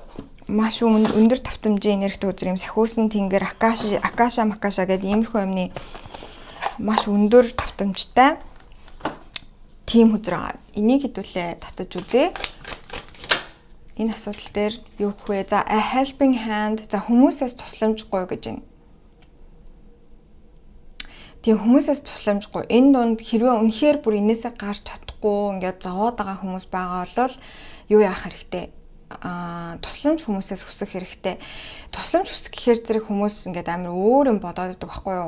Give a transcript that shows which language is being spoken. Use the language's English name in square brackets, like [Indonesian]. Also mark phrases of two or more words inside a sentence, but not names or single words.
[Mongolian] Маш өндөр давтамжийн энергитэй хүзэр юм сахиусан тэнгэр акаша гэдэг иймэрхүү юмны маш өндөр давтамжтай тийм хүзэр байгаа. Энийг хэдүүлээ татаж үзье. Энэ асуудал дээр юу гэх вэ? [English] За a helping hand. [Mongolian] За хүмүүсээс тусламж гуй гэж байна. Тийм хүмүүсээс тусламж гуй. Энэ дунд хэрвээ үнэхээр бүр энээсээ гарч чадахгүй ингээд зовоод байгаа хүмүүс байгаа бол юу яах хэрэгтэй? Тусламж хүмүүсээс хүсэх хэрэгтэй. Тусламж хүсэх гэхээр зэрэг хүмүүс ингээд амар өөр юм бодоод байдаг байхгүй юу?